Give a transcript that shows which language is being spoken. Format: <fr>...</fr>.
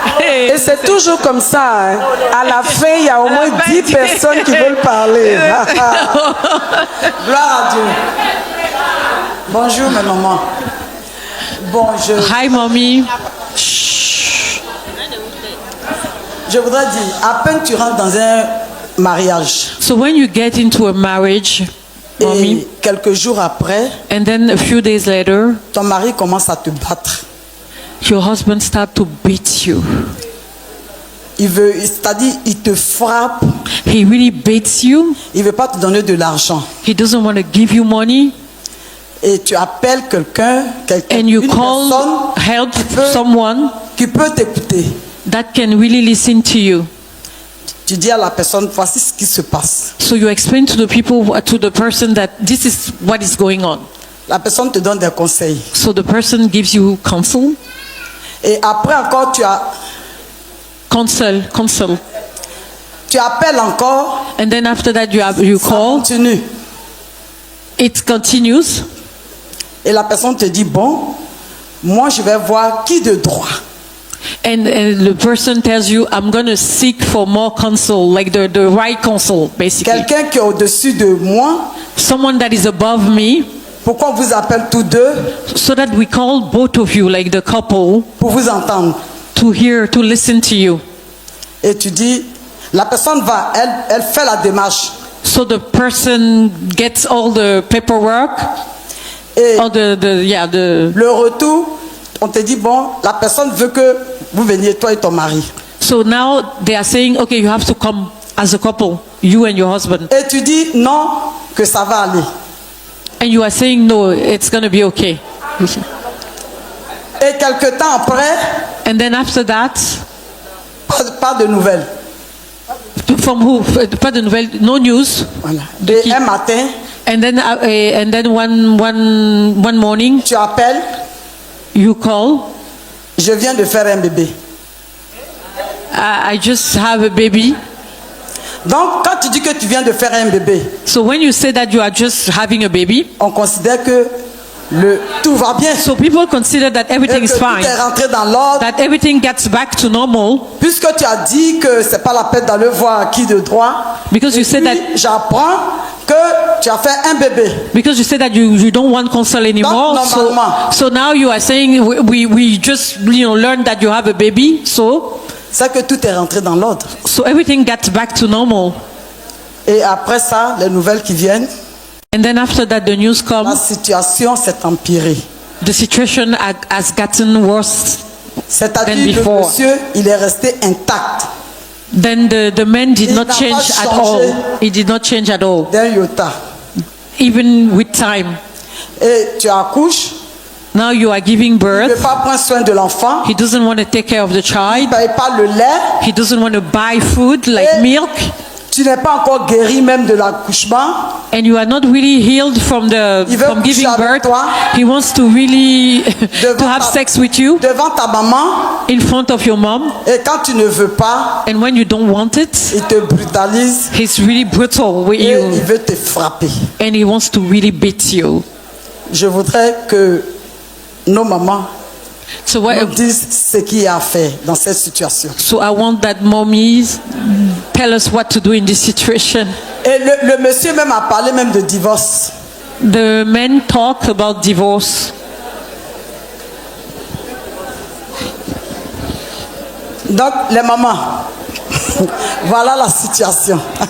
<fr>Et c'est toujours comme ça. Hein. À la fin, il y a au moins 10 personnes qui veulent parler. Gloire à Dieu. Bonjour, ma maman. Bon,</fr> <en>Hi, mommy.</en> <fr>Je voudrais dire, à peine tu rentres dans un mariage.</fr> <en>So when you get into a marriage, mommy,</en> <fr>et quelques jours après,</fr> <en>and then a few days later,</en> <fr>ton mari commence à te battre.</fr> <en>Your husband start to beat you.</en> <fr>C'est-à-dire, il te frappe.</fr> <en>He really beats you.</en> <fr>Il veut pas te donner de l'argent.</fr> <en>He doesn't want to give you money.</en> <fr>Et tu appelles quelqu'un,</fr> <en>and you call help someone</en> <fr>qui peut t'écouter.</fr> <en>That can really listen to you.</en> <fr>Tu dis à la personne, voici ce qui se passe.</fr> <en>So you explain to the people, to the person that this is what is going on.</en> <fr>La personne te donne des conseils.</fr> <en>So the person gives you counsel.</en> <fr>Et après encore, tu as...</fr> <en>Counsel.</en> <fr>Tu appelles encore.</fr> <en>And then after that you call.</en> <fr>Continue.</fr> <en>It continues.</en> <fr>Et la personne te dit, bon, moi je vais voir qui de droit.</fr> <en>And the person tells you, I'm going to seek for more counsel, like the right counsel, basically.</en> <fr>Quelqu'un qui est au-dessus de moi.</fr> <en>Someone that is above me.</en> <fr>Pourquoi on vous appelle tous deux?</fr> <en>So that we call both of you, like the couple.</en> <fr>Pour vous entendre.</fr> <en>To hear, to listen to you.</en> <fr>Et tu dis, la personne va, elle fait la démarche.</fr> <en>So the person gets all the paperwork.</en> <fr>Et</fr> <en>all</en> <fr>le retour, on te dit, bon, la personne veut que vous veniez, toi et ton mari.</fr> <en>So now they are saying, okay, you have to come as a couple, you and your husband.</en> <fr>Et tu dis, non, que ça va aller.</fr> <en>And you are saying, no, it's going to be okay.</en> <fr>Et quelque temps après,</fr> <en>and then after that,</en> <fr>pas de nouvelles.</fr> <en>From who?</en> <fr>Pas de nouvelles,</fr> <en>no news.</en> <fr>Voilà. Et un matin,</fr> <en>and then one morning,</en> <fr>tu appelles,</fr> <en>you call.</en> <fr>Je viens de faire un bébé.</fr> <en>I just have a baby.</en> <fr>Donc, quand tu dis que tu viens de faire un bébé,</fr> <en>so when you say that you are just having a baby,</en> <fr>on considère que tout va bien.</fr> <en>So people consider that everything is fine.</en> <fr>Tout est rentré dans l'ordre.</fr> <en>That everything gets back to normal.</en> <fr>Puisque tu as dit que c'est pas la peine d'aller voir qui de droit.</fr> <en>Because you said that.</en> <fr>J'apprends que tu as fait un bébé.</fr> <en>Because you said that you don't want counsel anymore.</en> <fr>Donc,</fr> <en>so now you are saying we just learned that you have a baby. So.</en> <fr>C'est que tout est rentré dans l'ordre.</fr> <en>So everything gets back to normal.</en> <fr>Et après ça, les nouvelles qui viennent.</fr> <en>And then after that, the news comes.</en> <fr>La situation s'est empirée.</fr> <en>The situation has gotten worse than before.</en> <fr>Le monsieur, il est resté intact.</fr> <en>Then the man did not change at all. He did not change at all.</en> <fr>D'un iota.</fr> <en>Even with time.</en> <fr>Et tu accouches.</fr> <en>Now you are giving birth.</en> <fr>Il ne veut pas prendre soin de l'enfant.</fr> <en>He doesn't want to take care of the child.</en> <fr>Il ne paye pas le lait.</fr> <en>He doesn't want to buy food like milk.</en> <fr>Tu n'es pas encore guéri même de l'accouchement.</fr> <en>And you are not really healed from giving birth. He wants to really to have sex with you.</en> <fr>Devant ta maman.</fr> <en>In front of your mom.</en> <fr>Et quand tu ne veux pas.</fr> <en>And when you don't want it.</en> <fr>Il te brutalise.</fr> <en>He's really brutal with</en> <fr>et</fr> <en>you.</en> <fr>Il veut te frapper.</fr> <en>And he wants to really beat you.</en> <fr>Je voudrais que nos mamans nous disent ce qu'il y a à faire dans cette situation.</fr> <en>So I want that mommies tell us what to do in this situation.</en> <fr>Et le monsieur même a parlé même de divorce.</fr> <en>The men talk about divorce.</en> <fr>Donc les mamans, voilà la situation.</fr>